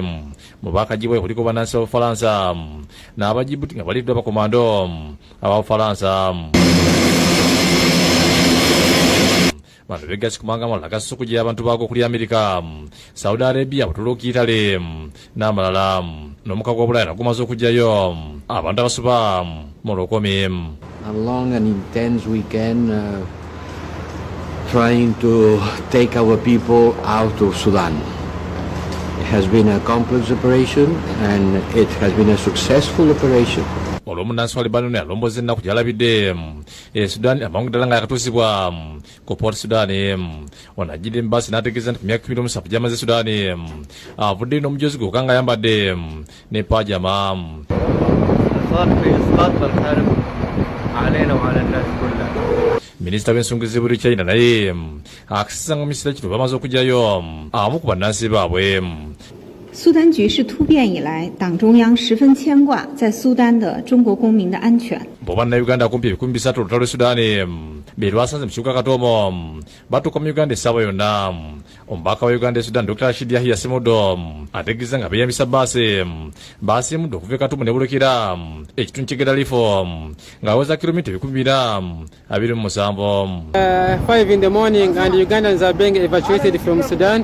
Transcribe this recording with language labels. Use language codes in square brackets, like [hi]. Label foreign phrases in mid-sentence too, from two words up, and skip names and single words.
[lg] Mu baakagibwa kuliko bannansi b'Obufalansa n'Abajibuti nga baliddwa bakomando ab'Obufalansa. Bano begasi kumanga amalala gasusse okugira abantu baago okuli Amerika, Saudi Arabia, Buturuuki, Italy n'amalala. N'omukago wa Bulaaya gumaze okugyayo abantu abasuba mu lukumi. [en] A long and intense weekend trying to take our people out of Sudan. It has been a complex operation and it has been a successful operation. [lg] Olw'omunnansi wa Lebanon alomboza ennaku gy'alabidde Sudan amangu ddala nga yakatuusibwa ku Port Sudan. Ono ajjidde embaasi n'ategeeza nti ku myaka 17 gy'amaze Sudan avuddeyo n'omujozi gwokka nga ayambadde ne pajama. Minisita w'ensonga z'ebweru China naye akisiza nga misira kino bamaze okugyayo abamu ku bannansi baabwe. [zh] 苏丹局势突变以来，党中央十分牵挂在苏丹的中国公民的安全。 [lg] Bannayuganda kumpi 300 olutalo lw'e Sudaani be lwasanze mu kibuga Khartoum batuuka mu Uganda essaawa yonna. Omubaka wa Uganda e Sudan Dr. Rashid Yahya Ssemudo ategeeza nga beeyambisa bbaasi baasiimudde okuva e Khartoum ne bulekera ekitundu ky'Egera Lifo ng'aweza kilomita 227. [en] 5 in the morning and Ugandans are being evacuated from Sudan.